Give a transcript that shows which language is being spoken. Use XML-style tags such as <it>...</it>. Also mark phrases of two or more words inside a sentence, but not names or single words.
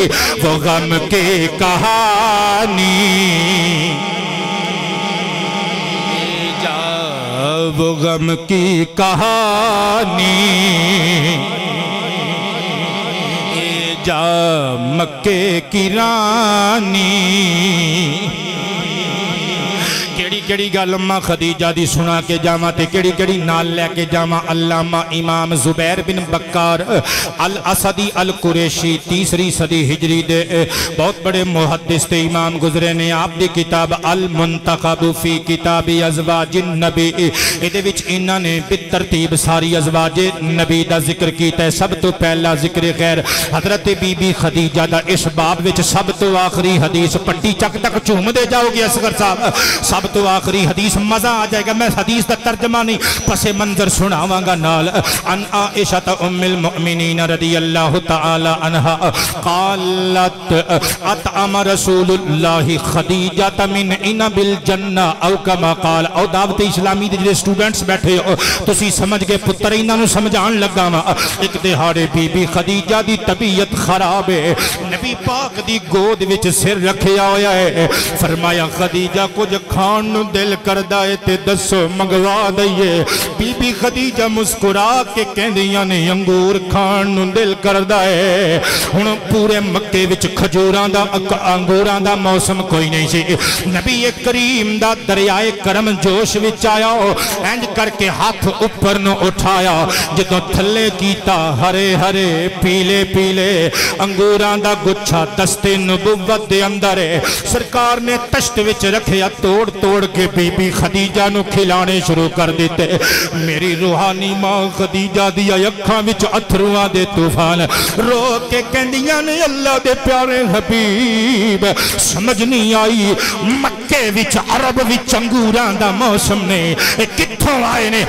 <ur>وہ غم کی کہانی وہ غم کی کہانی جا مکے کی رانی.</ur> <pa>کیڑی گل اماں خدیجہ دی سنا کے جاواں تے کیڑی نال لے کے جاواں. علامہ امام زبیر بن بکار الاسدی القریشی 3 صدی ہجری دے بہت بڑے محدث تے امام گزرے نے. آپ دی کتاب المنتخب فی کتاب ازواج النبی ایدے وچ انہاں نے بالترتیب ساری ازواج نبی دا ذکر کیتا ہے. سب تو پہلا ذکر خیر حضرت بی بی خدیجہ دا. اس باب وچ سب تو آخری حدیث پٹی چک تک چوم دے جاؤ گے اصغر صاحب. سب تو آخری حدیث مزہ آ جائے گا. میں حدیث دا ترجمہ نہیں پس منظر سناواں گا نال.</pa> <ar>ان عائشہ ام المؤمنین رضی اللہ تعالی عنہا قالت اطعم رسول اللہ خدیجہ من عنب الجنہ او کما قال.</ar> <pa>او دعوت اسلامی دے جڑے سٹوڈنٹس بیٹھے ہو تسی سمجھ گئے پتر انہاں نوں سمجھان لگا وا. ایک دہاڑے بی بی خدیجہ دی طبیعت خراب ہے. نبی پاک دی گود وچ سر رکھیا ہویا ہے. فرمایا خدیجہ کچھ کھان نو دل کردہ ہے تے دسو منگوا دئیے. بی بی خدیجہ مسکرا کے کہندیاں نے انگور کھان نو دل کردہ ہے. ہن پورے مکے وچ کھجوراں دا انگوراں دا موسم کوئی نہیں سی. نبی کریم دا دریائے کرم جوش وچ آیا انج کر کے ہاتھ اوپر نو اٹھایا. جدوں تھلے کیتا ہرے ہرے پیلے پیلے انگوراں دا گچھا دستے نبوت دے اندر ہے. سرکار نے تشت وچ رکھیا توڑ توڑ کے بی بی خدیجہ نو کھلانے شروع کر دیتے. میری روحانی ماں خدیجہ دیا اکھاں وچ اتھرواں دے طوفان رو کے کہندیاں نے اللہ دے پیارے حبیب سمجھ نہیں آئی مکے وچ عرب وچ انگوراں دا موسم نے کتھوں آئے نے.</pa>